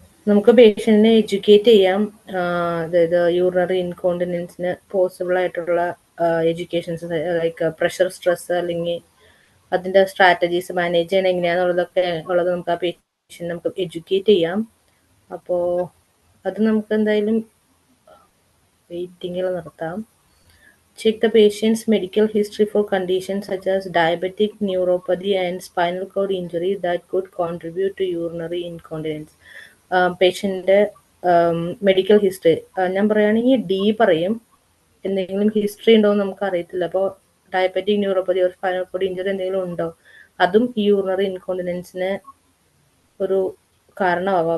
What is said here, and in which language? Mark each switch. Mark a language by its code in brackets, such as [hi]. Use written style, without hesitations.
[ml] നമുക്ക് പേഷ്യന്റിനെ എഡ്യൂക്കേറ്റ് ചെയ്യാം. അതായത് യൂറിനറി ഇൻകോണ്ടിനൻസിന് പോസിബിൾ ആയിട്ടുള്ള എഡ്യൂക്കേഷൻസ് ലൈക്ക് പ്രഷർ, സ്ട്രെസ്, അല്ലെങ്കിൽ അതിൻ്റെ സ്ട്രാറ്റജീസ് മാനേജ് ചെയ്യണം എങ്ങനെയാണെന്നുള്ളതൊക്കെ ഉള്ളത് നമുക്ക് ആ പേഷ്യന്റ് നമുക്ക് എഡ്യൂക്കേറ്റ് ചെയ്യാം. അപ്പോൾ അത് നമുക്ക് എന്തായാലും വെയിറ്റിങ്ങിൽ നിർത്താം. [en] Check the patient's medical history for conditions such as diabetic neuropathy and spinal cord injury that could contribute to urinary incontinence. [ml] പേഷ്യൻ്റെ medical history ഞാൻ പറയുകയാണെങ്കിൽ D പറയും. എന്തെങ്കിലും ഹിസ്റ്ററി ഉണ്ടോ എന്ന് നമുക്ക് അറിയത്തില്ല. അപ്പോൾ ഡയബറ്റിക് ന്യൂറോപ്പതി ഒരു സ്പൈനൽ കോഡ് ഇഞ്ചുറി എന്തെങ്കിലും ഉണ്ടോ, അതും ഈ യൂറിനറി ഇൻകോണ്ടിനൻസിന് ഒരു കാരണമാവാം.